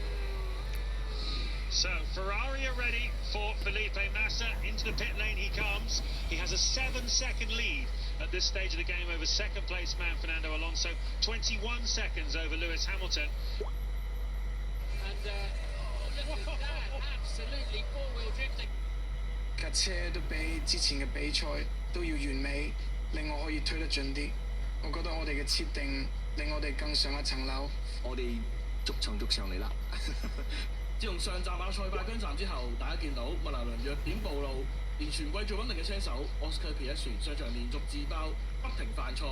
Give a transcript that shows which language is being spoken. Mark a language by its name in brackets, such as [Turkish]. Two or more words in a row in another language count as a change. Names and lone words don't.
[English] So Ferrari are ready for Felipe Massa. Into the pit lane he comes. He has a 7-second lead at this stage of the game over second place man Fernando Alonso. 21 seconds over Lewis Hamilton. And look at that, absolutely four-wheel drifting. [Cantonese] 架車都比之前嘅比賽都要完美，令我可以推得盡啲。我覺得我哋嘅設定令我哋更上一層樓。我哋逐場嚟啦。自從上站馬賽拜疆站之後，大家見到麥拿倫弱點暴露，連全季最穩定嘅車手奧斯卡皮一船上場連續自爆，不停犯錯。